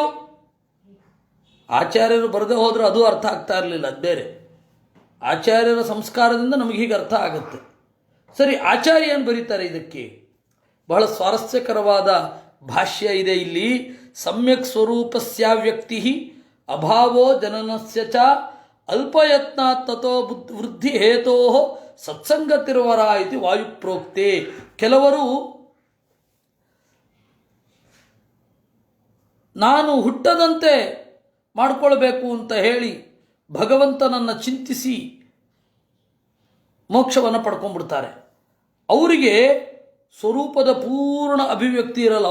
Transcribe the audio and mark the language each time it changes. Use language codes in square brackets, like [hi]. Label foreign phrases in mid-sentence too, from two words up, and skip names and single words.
[kn] ಆಚಾರ್ಯರು ಬರದೆ ಹೋದರೂ ಅದು ಅರ್ಥ ಆಗ್ತಾ ಇರಲಿಲ್ಲ, ಅದು ಬೇರೆ. ಆಚಾರ್ಯರ ಸಂಸ್ಕಾರದಿಂದ ನಮಗೆ ಹೀಗೆ ಅರ್ಥ ಆಗುತ್ತೆ. ಸರಿ, ಆಚಾರ್ಯ ಏನು ಬರೀತಾರೆ ಇದಕ್ಕೆ? ಬಹಳ ಸ್ವಾರಸ್ಯಕರವಾದ ಭಾಷ್ಯ ಇದೆ ಇಲ್ಲಿ. [sa] ಸಮ್ಯಕ್ ಸ್ವರೂಪಸ್ಯ ವ್ಯಕ್ತಿ ಅಭಾವೋ ಜನನಸ್ಯ ಚ ಅಲ್ಪಯತ್ನಾತ್ ತಥೋ ವೃದ್ಧಿ ಹೇತೋ ಸತ್ಸಂಗತಿರ್ವರ ಇತಿ ವಾಯುಪ್ರೋಕ್ತೆ. [kn] ಕೆಲವರು ನಾನು ಹುಟ್ಟದಂತೆ ಮಾಡಿಕೊಳ್ಬೇಕು ಅಂತ ಹೇಳಿ ಭಗವಂತನನ್ನು ಚಿಂತಿಸಿ ಮೋಕ್ಷವನ್ನು ಪಡ್ಕೊಂಡ್ಬಿಡ್ತಾರೆ. ಅವರಿಗೆ ಸ್ವರೂಪದ ಪೂರ್ಣ ಅಭಿವ್ಯಕ್ತಿ ಇರಲ್ಲ.